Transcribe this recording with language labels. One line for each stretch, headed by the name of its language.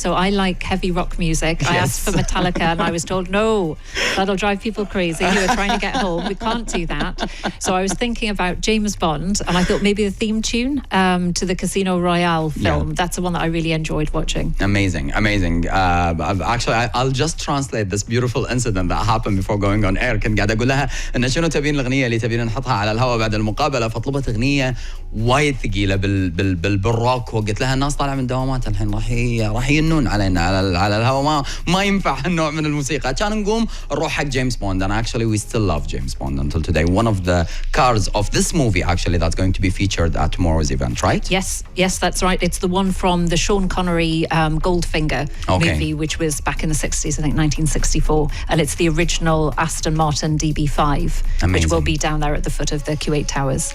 English: So I like heavy rock music. Yes. I asked for Metallica and I was told, no, that'll drive people crazy who are trying to get home. We can't do that. So I was thinking about James Bond, and I thought maybe the theme tune to the Casino Royale film. Yeah. That's the one that I really enjoyed watching. Amazing. Actually, I'll just translate this beautiful incident that happened before going on air.
Arabic: كنت قاعد أقول لها إن شنو تبين الأغنية اللي تبين نحطها على الهواء بعد المقابلة، فطلبت أغنية وايد ثقيلة بالروك، وقلت لها الناس طالعة من دوامات الحين راح ينون علينا على الهواء، ما ينفع هالنوع من الموسيقى. كان نقوم نروح حق جيمس بوند،
English: and actually we still love James Bond until today. One of the cars of this movie actually that's going to be featured at tomorrow's event, right? Yes, that's right. It's the one from the Sean Connery Goldfinger movie, which was back in the 60s, I think 1964, and it's the original Aston Martin DB5, which will be down there at the foot of the Kuwait Towers.